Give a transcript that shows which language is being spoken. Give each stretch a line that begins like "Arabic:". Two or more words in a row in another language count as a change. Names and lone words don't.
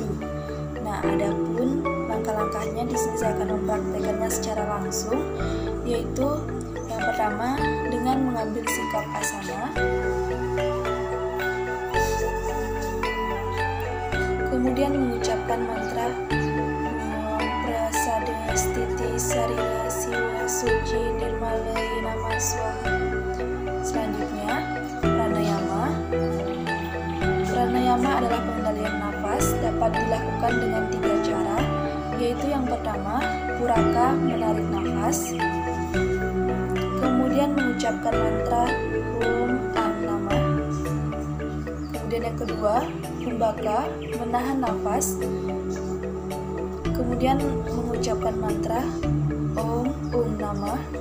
Indonesian: Nah, adapun langkah-langkahnya di sini saya akan mempraktekannya secara langsung, yaitu yang pertama dengan mengambil sikap asana, kemudian mengucapkan mantra
Sanskrit: Prasada Stiti Sarila Siwa Suci Nirmalai Nama Swaha.
Indonesian: Selanjutnya, pranayama. Pranayama adalah pengendalian nafas, dapat dilakukan dengan 3 cara, yaitu yang pertama, puraka menarik nafas, kemudian mengucapkan mantra
Sanskrit: Om Am Namah,
Indonesian: kemudian yang kedua, kumbhaka menahan nafas, kemudian mengucapkan mantra
Sanskrit: Om Namah,